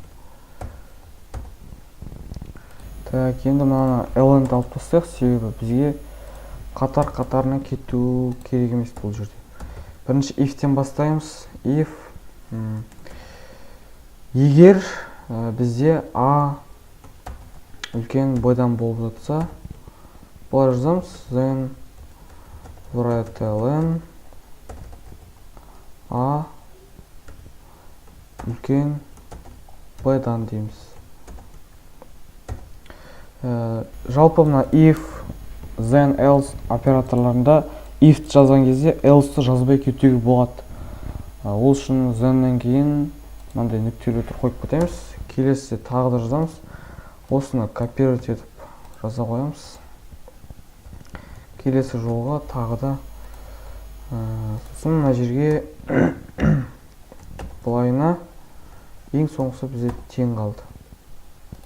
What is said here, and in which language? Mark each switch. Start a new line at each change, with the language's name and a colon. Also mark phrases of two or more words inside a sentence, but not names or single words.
Kazakh: Так, енді мына ln-ді алып тастайық, себебі бізге қатар-қатарына кету керек емес бұл жерде. Бірінші if-тен бастаймыз. If егер бізде a үлкен b-дан болып жатса, бұлар жазамыз.
English: Then write-ln
Kazakh: a үлкен b-дан дейміз. Жалпы мына
English: if, then, else
Kazakh: операторларында if жазған кезде else-ті жазбай кетуге болады. Ол үшін then-нен кейін мынандай нүктелерді қойып кетеміз. Келесі тағы да жазамыз. Осыны копировать етіп жаза қоямыз. Келесі жолға тағы да сосын мына жерге былайына ең соңғысы бізде тең қалды.